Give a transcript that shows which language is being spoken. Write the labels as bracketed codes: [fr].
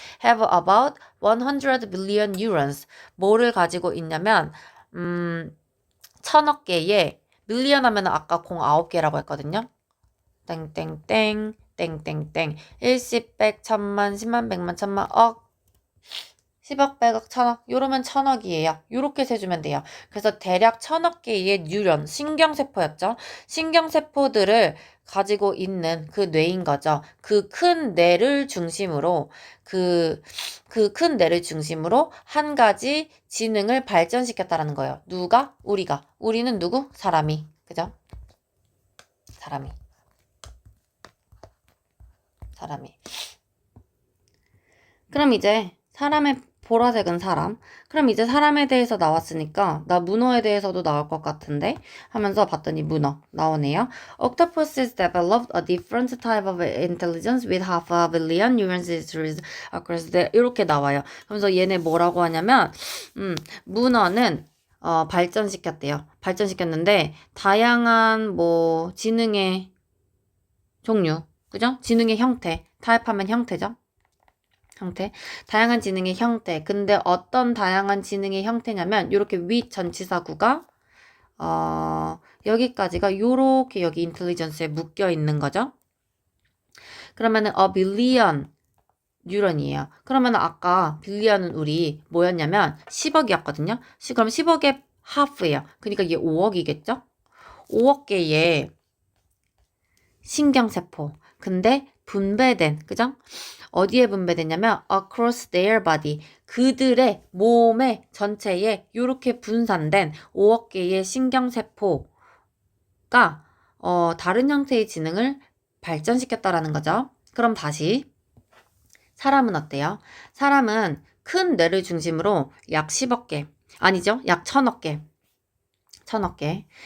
[en] have about 100 billion neurons. [ko] 뭐를 가지고 있냐면 1000억 개의 밀리언 하면 아까 9개라고 했거든요. 땡땡땡 땡땡땡 10, 100, 1000만, 10만, 100만, 1000만, 억 10억, 100억, 1000억 요러면 1000억이에요. 요렇게 세주면 돼요. 그래서 대략 1000억 개의 뉴런, 신경세포였죠. 신경세포들을 가지고 있는 그 뇌인 거죠. 그 큰 뇌를 중심으로 그 큰 뇌를 중심으로 한 가지 지능을 발전시켰다라는 거예요. 누가? 우리가. 우리는 누구? 사람이. 그죠? 사람이. 그럼 이제 사람의 보라색은 사람. 그럼 이제 사람에 대해서 나왔으니까 나 문어에 대해서도 나올 것 같은데 하면서 봤더니 문어 나오네요. [en] Octopuses developed a different type of intelligence with half a billion neuron circuits across the [ko] 이렇게 나와요. 그래서 얘네 뭐라고 하냐면 문어는 발전시켰대요. 발전시켰는데 다양한 뭐 지능의 종류, 그죠? 지능의 형태, 타입하면 형태죠. 형태. 다양한 지능의 형태. 근데 어떤 다양한 지능의 형태냐면 이렇게 윗 전치사구가 여기까지가 요렇게 여기 인텔리전스에 묶여 있는 거죠. 그러면은 a billion 뉴런이에요. 그러면 아까 빌리언은 우리 뭐였냐면 10억이었거든요. 그럼 10억의 half예요. 그러니까 이게 5억이겠죠? 5억 개의 신경세포. 근데 분배된, 그죠? 어디에 분배됐냐면 [en] across their body. [ko] 그들의 몸의 전체에 이렇게 분산된 5억 개의 신경세포가 다른 형태의 지능을 발전시켰다라는 거죠. 그럼 다시 사람은 어때요? 사람은 큰 뇌를 중심으로 약 10억 개, 아니죠? 약 1000억 개. 1000억 개.